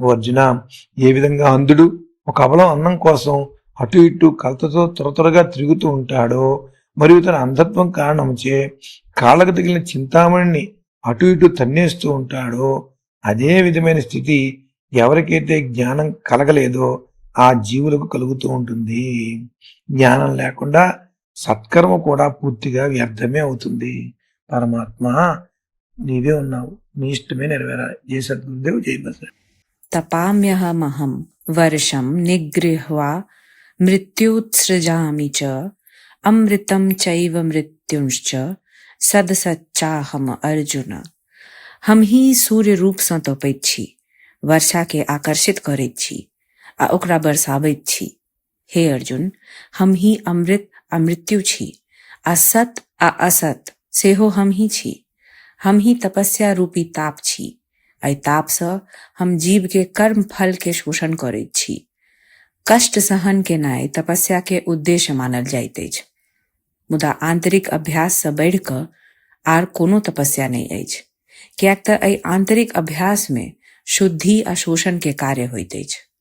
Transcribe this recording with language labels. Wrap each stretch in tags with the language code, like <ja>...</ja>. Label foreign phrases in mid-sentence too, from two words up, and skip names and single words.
<te>ఓ అర్జున, ఏ విధంగా అంధుడు ఒక అబలం అన్నం కోసం అటు ఇటు కలతతో త్వరగా తిరుగుతూ ఉంటాడో, మరియు తన అంధత్వం కారణంచే కాళ్ళకు తగిలిన చింతామణిని అటు ఇటు తన్నేస్తూ ఉంటాడో, అదే విధమైన స్థితి ఎవరికైతే జ్ఞానం కలగలేదో ఆ జీవులకు కలుగుతూ ఉంటుంది. జ్ఞానం లేకుండా సత్కర్మ కూడా పూర్తిగా వ్యర్థమే అవుతుంది. పరమాత్మ నీవే ఉన్నావు, నీ ఇష్టమే నెరవేరాలి. జయ సద్గురుదేవ్, జై బసవ.</te> <sa>तपाम्यहमहं वर्षं निगृह्वा मृत्युत्सृजामि च अमृतं चैव मृत्युंश्च सदसच्चाहम अर्जुन।</sa> <mai>हम ही सूर्य रूप सँ तपैत छी, वर्षा के आकर्षित करैत छी आ ओकरा बरसाबैत छी। हे अर्जुन, हम ही अमृत आ मृत्यु छी, आ सत आ असत सेहो हम ही छी। हम ही तपस्या रूपी ताप छी, एहि ताप सँ हम जीव के कर्म फल के शोषण करैत छी। कष्ट सहन केनाइ तपस्या के उद्देश्य मानल जाइत अछि, मुदा आंतरिक अभ्यास सँ बढ़ि कऽ आर कोनो तपस्या नहि अछि, किएक तऽ एहि आंतरिक अभ्यास में शुद्धि आ शोषण के कार्य होइत अछि।</mai>